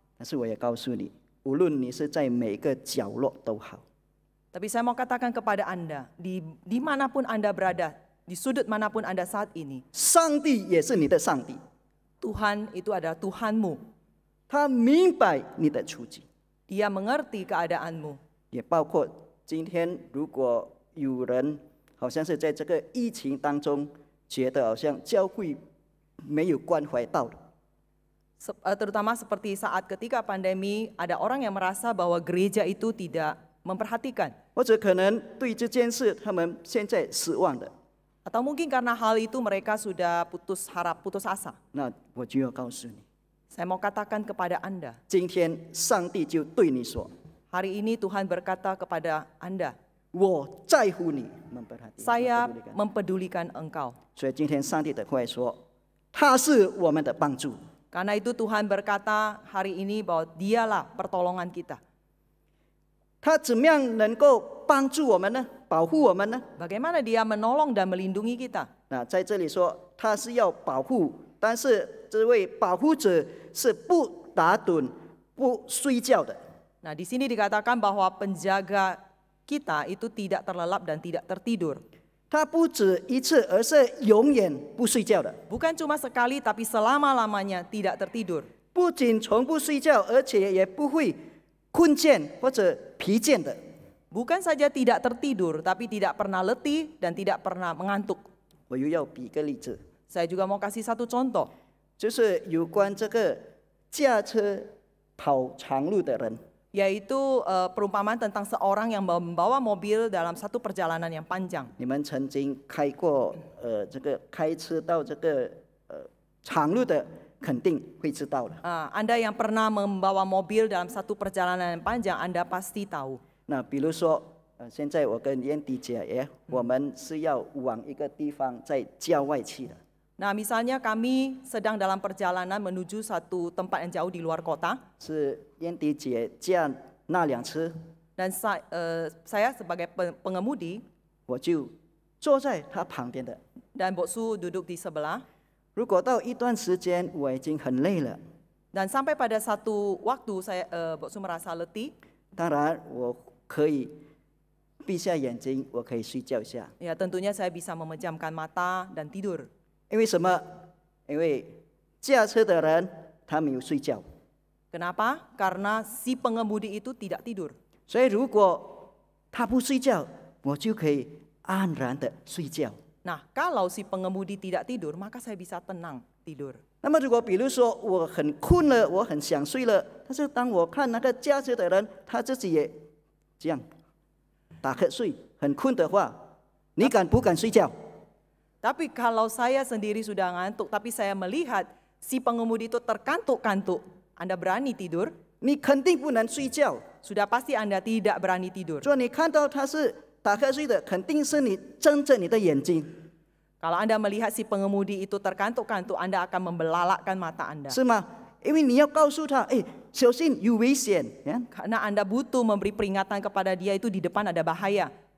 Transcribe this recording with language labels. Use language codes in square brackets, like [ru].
[zh] 但是我也告诉你，无论你是在每个角落都好， [id] Tapi saya mau katakan kepada Anda, di manapun Anda berada, di sudut manapun Anda saat ini, [zh] 上帝也是你的上帝， [id] Tuhan itu adalah Tuhanmu. [zh] 他明白你的处境， [id] Dia mengerti keadaanmu. [zh] 也包括今天如果有人好像是在这个疫情当中，觉得好像教会没有关怀到的， [id] Terutama seperti saat ketika pandemi, ada orang yang merasa bahwa gereja itu tidak memperhatikan. [zh] 或者可能对这件事他们现在失望的， [id] Atau mungkin karena hal itu mereka sudah putus asa. [zh] 那我就要告诉你， [id] Saya mau katakan kepada Anda, [zh] 今天上帝就对你说： [id] hari ini Tuhan berkata kepada Anda, [zh] 我在乎你，memperhatikan, [id] saya mempedulikan. mempedulikan engkau. [zh] 所以今天上帝的话说，他是我们的帮助。 [id] Karena itu Tuhan berkata hari ini bahwa dialah pertolongan kita. [zh] 他怎么样能够帮助我们呢？保护我们呢？ [id] Bagaimana dia menolong dan melindungi kita? [zh] 那在这里说，他是要保护，但是这位保护者是不打盹、不睡觉的。 [id] Nah, di sini dikatakan bahwa penjaga kita itu tidak terlelap dan tidak tertidur. [zh] 他不止一次，而是永远不睡觉的。 [id] Bukan cuma sekali tapi selama-lamanya tidak tertidur. [zh] 不仅从不睡觉，而且也不会困倦或者疲倦的。 [id] Bukan saja tidak tertidur tapi tidak pernah letih dan tidak pernah mengantuk. [zh] 我又要比个例子， [id] Saya juga mau kasih satu contoh. [zh] 就是有关这个驾车跑长路的人。 [id] Yaitu perumpamaan tentang seorang yang membawa mobil dalam satu perjalanan yang panjang. [zh] 你们曾经开过这个开车到这个长路的，肯定会知道的。 [id] Anda yang pernah membawa mobil dalam satu perjalanan yang panjang, Anda pasti tahu. [zh] 那比如说，现在我跟燕迪姐也，我们是要往一个地方在郊外去的。 [id] Nah, misalnya kami sedang dalam perjalanan menuju satu tempat yang jauh di luar kota. [zh] 是燕迪姐驾那辆车， [id] Dan saya sebagai pengemudi [zh] 我就坐在她旁边的。 [id] dan Boksu duduk di sebelah. [zh] 如果到一段时间我已经很累了， [id] Dan sampai pada satu waktu saya Boksu merasa letih, [zh] 当然我可以闭下眼睛，我可以睡觉一下。 [id] ya tentunya saya bisa memejamkan mata dan tidur. [zh] 因为什么？因为驾车的人他没有睡觉， [id] Kenapa? Karena si pengemudi itu tidak tidur. [zh] 所以如果他不睡觉，我就可以安然的睡觉。 [id] Nah, kalau si pengemudi tidak tidur, maka saya bisa tenang tidur. [zh] 那么如果比如说我很困了，我很想睡了，但是当我看那个驾车的人，他自己也这样打瞌睡，很困的话，你敢不敢睡觉？ [id] Tapi kalau saya sendiri sudah ngantuk, tapi saya melihat si pengemudi itu terkantuk-kantuk, Anda berani tidur? [zh] 你肯定不能睡觉。 [id] Sudah pasti Anda tidak berani tidur. [zh] 所以你看到他是打瞌睡的，肯定是你睁着你的眼睛， [id] Kalau Anda melihat si pengemudi itu terkantuk-kantuk, Anda akan membelalakkan mata Anda. [zh] 是吗？因为你要告诉他，哎，小心有危险呀。 [id] Karena Anda butuh memberi peringatan kepada dia itu di depan ada bahaya.